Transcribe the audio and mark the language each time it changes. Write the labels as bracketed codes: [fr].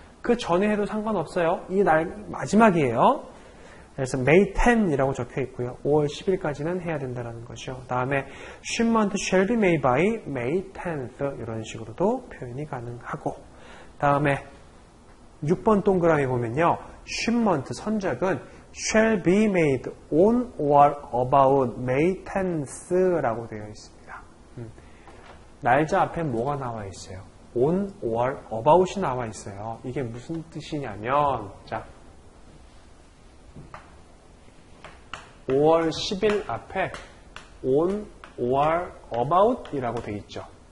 [ko] 그 전에 해도 상관없어요. 이 날 마지막이에요. 그래서 May 10이라고 적혀 있고요. 5월 10일까지는 해야 된다는 거죠. 다음에 [en] shipment shall be made by May 10th [ko] 이런 식으로도 표현이 가능하고, 다음에 6번 동그라미 보면요. [en] shipment [ko] 선적은 [en] shall be made on or about May 10th라고 [ko] 되어 있습니다. 날짜 앞에 뭐가 나와 있어요? on or about이 나와 있어요. 이게 무슨 뜻이냐면, 자, 5월 10일 앞에 on or about 이라고 되어 있죠.